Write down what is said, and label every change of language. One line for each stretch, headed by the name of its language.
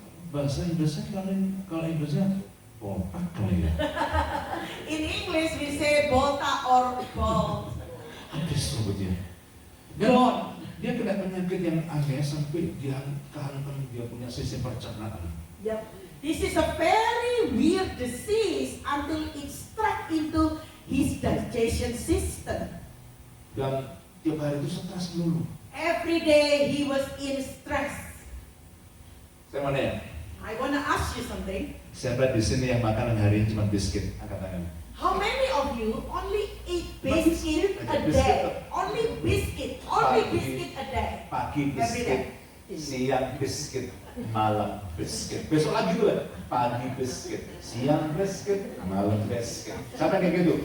Indonesian: Bahasa Inggrisnya kalau Inggrisnya botak kali ya.
English: In English we say botak or bald.
Indonesian: Habis rambutnya.
English: Gone.
Indonesian: Dia kena penyakit yang aneh sampai dia kehalangan dia punya sistem pencernaan.
English: Yep. This is a very weird disease until it struck into his digestion system.
Indonesian: Dan tiap hari itu stres dulu.
English: Every day he was in stress.
Indonesian: Saya mau nanya,
English: I want to ask you something.
Indonesian: siapa di sini yang makan hari ini cuma biskuit? Angkat tangan.
English: How many of you only eat biscuit a Biscuit. day? Only biscuit a day.
Indonesian: Pagi
English: Every day.
Indonesian: biskuit, siang biskuit, malam biskuit. Besok lagi tuh kan? Pagi biskuit, siang biskuit, malam biskuit. Siapa yang kayak gitu?